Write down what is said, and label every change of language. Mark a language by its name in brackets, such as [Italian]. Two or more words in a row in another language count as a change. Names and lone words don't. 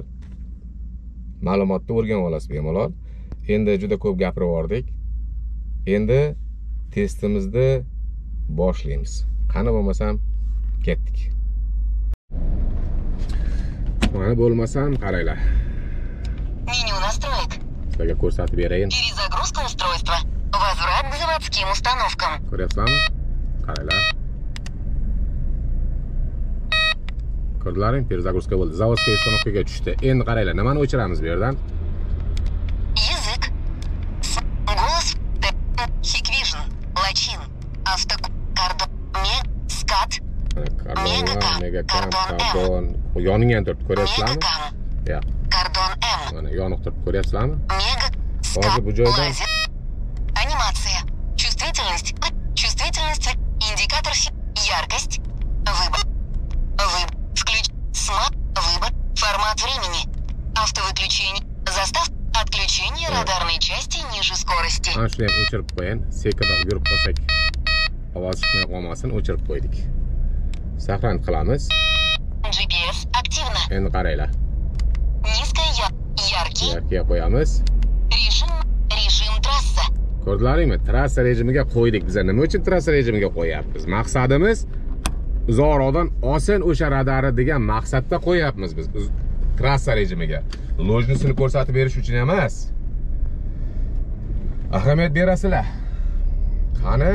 [Uzbek] Ma'lumotni o'rganib olasiz bemalol. Endi juda ko'p gapirib yordik. Endi testimizni boshlaymiz. Qani bo'lmasam ketdik. Mana bo'lmasam qaranglar. [Russian] Меню настроек. [Uzbek] Sizlarga ko'rsatib berayin. [Russian] Перезагрузка устройства. Возврат к заводским установкам. [Uzbek] Ko'ryapsizlarmi? Qaranglar. Ko'rdilaring, перезагрузка bo'ldi. [Russian] Zavodskiy установкаga tushdi. [Uzbek] Endi qaranglar, nimani o'chiramiz bu yerdan? [Russian] Язык. Голос. Hikvision. Лачин. Авто. Кардон. Скат. Megacam. Cardon. [Uzbek] Yoningga turibdi, ko'ryapsizlarmi? Megacam. Ya. Cardon M. Mana yoniq turibdi, ko'ryapsizlarmi? [Russian] Мега. [Uzbek] Hozir bu joydan [Russian] Анимация. Чувствительность. Чувствительность. Индикатор. Яркость. Выбор. Включ. Смарт. Выбор. Формат времени. Автовыключение. Застав. Отключение радарной части ниже скорости. [Uzbek] Ana shuni ham o'chirib qo'yin. Sekinroq yurib qolsak, ovoz chiqmay qolmasin, o'chirib qo'ydik. Saqlan qilamiz. [Russian] GPS активно. [Uzbek] Endi qaranglar. [Russian] Низкая яркий. [Uzbek] Yarkiga qo'yamiz. [Russian] Режим трасса. [Uzbek] Ko'rdilaringmi? Trassa rejimiga qo'ydik. Biz nima uchun trassa rejimiga qo'yapmiz? Maqsadimiz uzoqroqdan olsin o'sha radari degan maqsadda qo'yapmiz biz trassa rejimiga. Lojnisini ko'rsatib berish uchun emas. Ahamiyat berasizlar. Qani?